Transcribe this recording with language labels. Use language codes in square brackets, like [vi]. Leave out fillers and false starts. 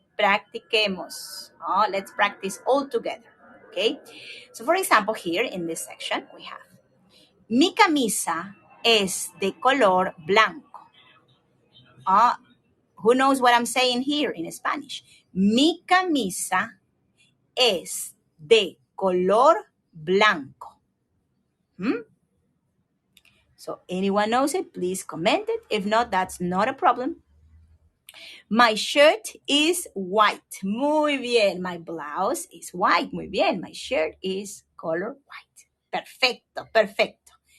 [es] Practiquemos. [en] Let's practice all together. Okay? So, for example, here in this section, we have [es] mi camisa es de color blanco. [en] Who knows what I'm saying here in Spanish? [es] Mi camisa es de color blanco. [en] So anyone knows it, please comment it. If not, that's not a problem. My shirt is white. [es] Muy bien. [en] My blouse is white. [es] Muy bien. [en] My shirt is color white. [es] Perfecto. Perfecto.